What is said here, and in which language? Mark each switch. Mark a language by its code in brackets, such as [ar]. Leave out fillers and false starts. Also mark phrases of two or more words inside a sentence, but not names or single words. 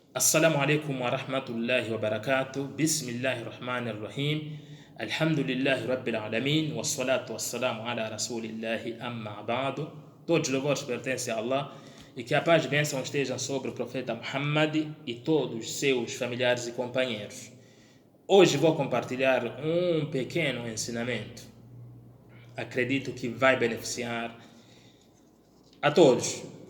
[ar] السلام عليكم ورحمة الله وبركاته. بسم الله الرحمن الرحيم. الحمد لله رب العالمين. والصلاة والسلام على رسول الله أما بعد. [pt] Todos os louvores pertencem a Allah e que a paz e bênção estejam sobre o profeta Muhammad e todos os seus familiares e companheiros. Hoje vou compartilhar um pequeno ensinamento. Acredito que vai beneficiar a todos.